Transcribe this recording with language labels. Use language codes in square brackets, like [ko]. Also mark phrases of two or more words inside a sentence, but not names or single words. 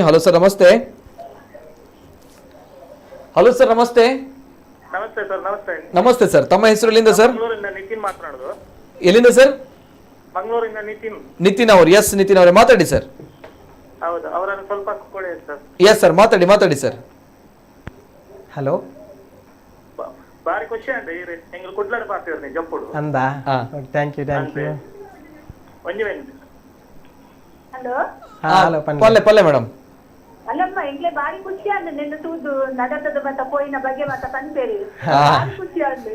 [kn] ಹಲೋ ಸರ್, ನಮಸ್ತೆ. ಹಲೋ ಸರ್, ನಮಸ್ತೆ. ನಮಸ್ತೆ ಸರ್. ನಮಸ್ತೆ. ನಮಸ್ತೆ ಸರ್, ತಮ್ಮ ಹೆಸರು ಎಲ್ಲಿಂದ ಸರ್? ಮಂಗಳೂರಿಂದ ನಿತಿನ್ ಮಾತನಾಡೋದು. ಎಲ್ಲಿಂದ ಸರ್? ಮಂಗಳೂರಿಂದ ನಿತಿನ್. ನಿತಿನ್ ಅವರು. ಎಸ್ ನಿತಿನ್ ಅವರೇ, ಮಾತಾಡಿ ಸರ್. ಹೌದು, ಅವರನ್ನು ಸ್ವಲ್ಪ ಕೊಡಿ ಸರ್. ಎಸ್ ಸರ್, ಮಾತಾಡಿ ಸರ್. ಹಲೋ, [tcy] ಬಾರಿ ಖುಷಿ ಅಂದೆ ಎಂಗ್ಲು ಕುಡ್ಲಾಡ ಪಾರ್ತಿರ್ನಿ ಜಪ್ಪುಡು [en] ಅಂದ. thank you [tcy] ಒಂಜಿ ವೆಂಟ್. ಹಲೋ ಹಲೋ ಪಲ್ಲೆ ಮೇಡಮ್. ಅಲ್ಲಮ್ಮ ಎಂಗ್ಲೆ ಬಾರಿ ಖುಷಿ ಅಂದೆ ನಿನ್ನ ತೂದು ನಡತದ ಮತ್ತ ಪೋಯಿನ ಬಗ್ಗೆ ಮತ್ತ ಪಂಪೇರಿ ಬಾರಿ ಖುಷಿ ಅಂದೆ.